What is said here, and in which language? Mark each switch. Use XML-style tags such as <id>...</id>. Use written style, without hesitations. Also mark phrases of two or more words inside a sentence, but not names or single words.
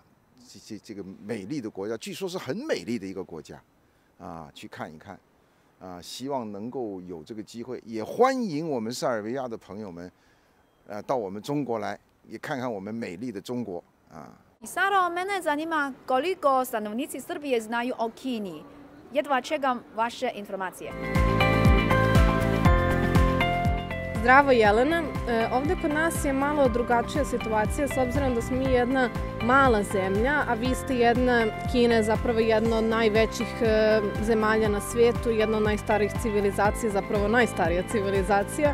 <zh>这个美丽的国家，据说是很美丽的一个国家，啊，去看一看，啊，希望能够有这个机会，也欢迎我们塞尔维亚的朋友们，到我们中国来，也看看我们美丽的中国，啊。</zh> <sr>Saro, mene zanima koliko stanovnici Srbije znaju o Kini. Jedva čekam vaše informacije. Zdravo Jelena, ovde kod nas je malo drugačija situacija s obzirom da smo mi jedna mala zemlja, a vi ste Kina je zapravo jedna od najvećih zemalja na svijetu, jedna od najstarijih civilizacija, zapravo najstarija civilizacija.</sr>